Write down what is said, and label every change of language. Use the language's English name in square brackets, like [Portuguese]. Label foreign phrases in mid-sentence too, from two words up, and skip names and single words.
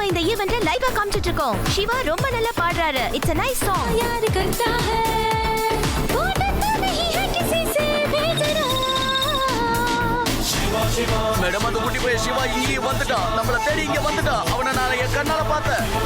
[Tamil] ஈவென்ட் லைவா காமிச்சிட்டு இருக்கோம். சிவா ரொம்ப நல்லா பாடுறாரு. [English] இட்ஸ் a nice song. [Hindi] यार करता है वो डरता नहीं है किसी से बेजरा [Tamil] மேடம் அந்த குட்டி போய் சிவா இங்கே வந்துட்டான். நம்மள தேடி இங்க வந்துட்டான். அவனை நான் என் கண்ணால பார்த்தேன்.